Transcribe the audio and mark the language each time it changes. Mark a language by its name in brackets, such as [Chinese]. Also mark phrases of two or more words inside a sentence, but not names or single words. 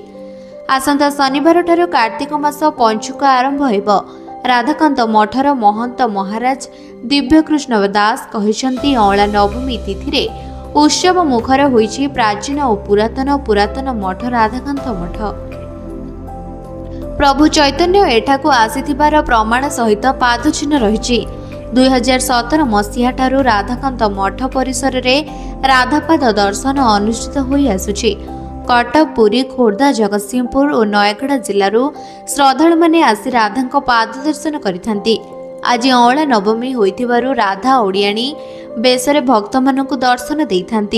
[Odia] ଆସନ୍ତା ଶନିବାର ଠାରୁ କାର୍ତ୍ତିକ ମାସ ପଞ୍ଚୁକ ଆରମ୍ଭ ହେବ। ରାଧାକାନ୍ତ ମଠର ମହନ୍ତ ମହାରାଜ ଦିବ୍ୟକୃଷ୍ଣ ଦାସ କହିଛନ୍ତି ଅଁଳା ନବମୀ ତିଥି ରେ ଉତ୍ସବ ମୁଖର ହୋଇଛି ପ୍ରାଚୀନ ଓ ପୁରାତନ ମଠ ରାଧାକାନ୍ତ ମଠ। ପ୍ରଭୁ ଚୈତନ୍ୟ ଏଠାକୁ ଆସିଥିବାର ପ୍ରମାଣ ସହିତ ପାଦ ଚିହ୍ନ ରହିଛି। 2017 ମସିହା ଠାରୁ ରାଧାକାନ୍ତ ମଠ ପରିସର ରେ ରାଧାପାଦ ଦର୍ଶନ ଅନୁଷ୍ଠିତ ହୋଇ ଆସୁଛି। କଟକ ପୁରୀ ଖୋର୍ଦ୍ଧା ଜଗତସିଂହପୁର ଓ ନୟାଗଡ଼ ଜିଲ୍ଲାର ଶ୍ରଦ୍ଧାଳୁ ମାନେ ଆସି ରାଧାଙ୍କ ପାଦ ଦର୍ଶନ କରିଥାନ୍ତି। ଆଜି ଅଁଳା ନବମୀ ହୋଇଥିବାରୁ ରାଧା ଓଡ଼ିଆଣୀ ବେଶରେ ଭକ୍ତ ମାନଙ୍କୁ ଦର୍ଶନ ଦେଇଥାନ୍ତି।